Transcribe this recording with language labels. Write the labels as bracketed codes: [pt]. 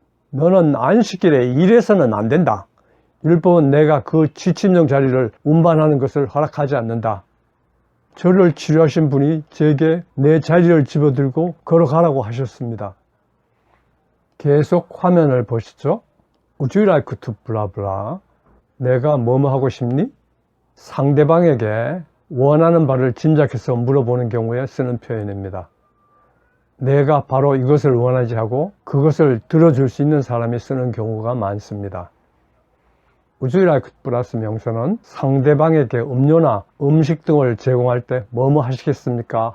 [ko] 너는 안식일에 일해서는 안 된다. 율법은 내가 그 지침용 자리를 운반하는 것을 허락하지 않는다. 저를 치료하신 분이 제게 내 자리를 집어들고 걸어가라고 하셨습니다. 계속 화면을 보시죠. [en] Would you like to blah blah? [ko] 내가 뭐뭐 하고 싶니? 상대방에게 원하는 바를 짐작해서 물어보는 경우에 쓰는 표현입니다. 내가 바로 이것을 원하지 하고 그것을 들어줄 수 있는 사람이 쓰는 경우가 많습니다. [en] Would you like [ko] 플러스 명사는 상대방에게 음료나 음식 등을 제공할 때 뭐뭐 하시겠습니까?